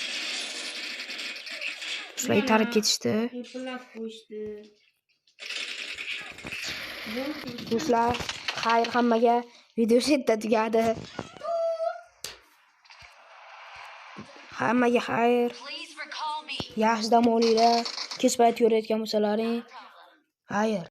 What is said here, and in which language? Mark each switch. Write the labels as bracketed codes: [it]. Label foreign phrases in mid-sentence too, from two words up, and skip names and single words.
[uz] Do'stlar itarib ketishdi. Epilab qo'yishdi. Do'stlar, xayr hammaga. Video shu yerda tugadi. Hammaga xayr. [en] Please recall me. [uz] Yaxshi dam olinglar. Kech payt ko'rayotgan bo'lsalaring. Xayr.